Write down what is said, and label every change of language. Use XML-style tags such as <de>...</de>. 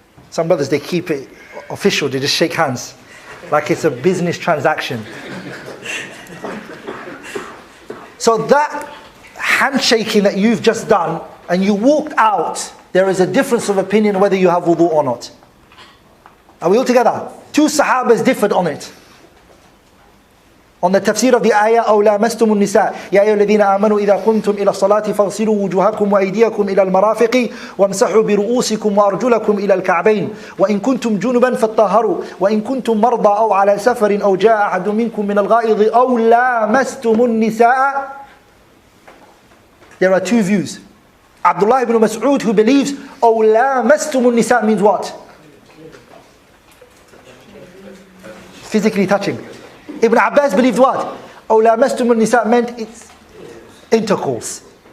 <en>Some brothers, they keep it official. They just shake hands. Like it's a business transaction. So that handshaking that you've just done, and you walked out, there is a difference of opinion whether you have wudu or not. Are we all together? Two Sahabas differed on it. On the tafsir of the ayah,</en> <ar>أَوْ لَامَسْتُمُ النِّسَاءِ يَا أَيُّهَا الَّذِينَ آمَنُوا إِذَا قُمْتُمْ إِلَى الصَّلَاةِ فَاغْسِلُوا وُجُوهَكُمْ وَأَيْدِيَكُمْ إِلَى الْمَرَافِقِ وَامْسَحُوا بِرُؤُوسِكُمْ وَأَرْجُلَكُمْ إِلَى الْكَعْبَيْنِ وَإِن كُنتُمْ جُنُبًا فَاطَّهَّرُوا وَإِن كُنتُمْ مَرْضَىٰ أَوْ عَلَى سَفَرٍ أَوْ جَاءَ أَحَدٌ مِّنكُم مِّنَ الْغَائِطِ أَوْ لَامَسْتُمُ النِّسَاءَ.</ar> <en>There are two views. Abdullah ibn Mas'ud, who believes</en> <ar>أَوْ لَامَسْتُمُ النِّسَاء</ar> <en>means what? Physically touching. Ibn Abbas believed what?</en> <ar>أَوْ لَامَسْتُمُ النِّسَاء</ar> <en>meant it's intercourse.</en>